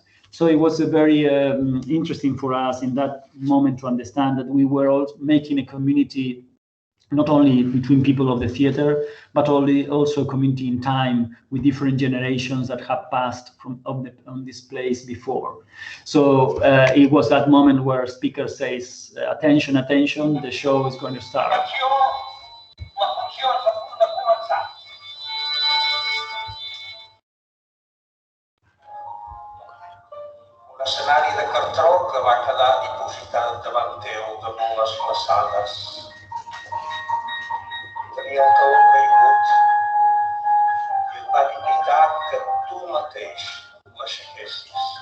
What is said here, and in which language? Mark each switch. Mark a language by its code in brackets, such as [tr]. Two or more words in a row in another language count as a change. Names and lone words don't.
[en] So it was a very interesting for us in that moment to understand that we were all making a community, not only between people of the theater, but also a community in time with different generations that have passed on this place before. So it was that moment where speaker says, attention, attention, the show is going to start. [ca] Un escenari de cartró que va quedar dipositat davant teu damunt les façanes. Tenia el taüt caigut i et van invitar que tu mateix l'aixequessis.